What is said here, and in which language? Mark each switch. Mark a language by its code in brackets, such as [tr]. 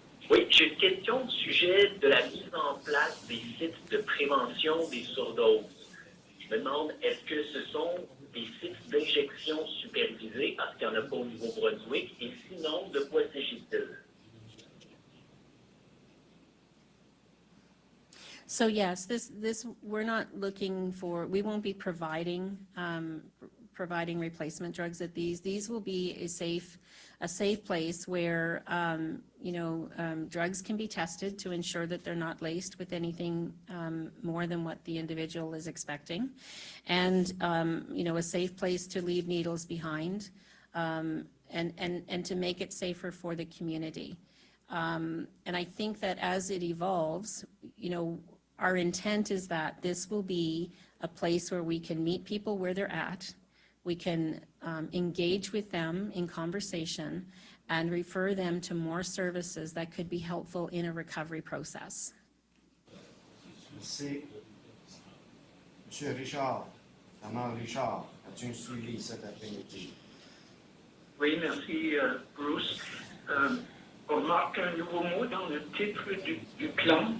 [fr] Oui, j'ai une question au sujet de la mise en place des sites de prévention des surdoses. Je me demande, est-ce que ce sont des sites d'injection supervisés, parce qu'il n'y en a pas au Nouveau-Brunswick, et sinon, de quoi s'agit-il? [en] So yes, this we're not looking for. We won't be providing replacement drugs at these. These will be a safe place where drugs can be tested to ensure that they're not laced with anything more than what the individual is expecting, and a safe place to leave needles behind, and to make it safer for the community. And I think that as it evolves, our intent is that this will be a place where we can meet people where they're at. We can engage with them in conversation and refer them to more services that could be helpful in a recovery process. [fr] Merci. Monsieur Richard, Maman Richard, as-tu un suivi cet après-midi? Oui, merci, Bruce. On remarque un nouveau mot dans le titre du plan.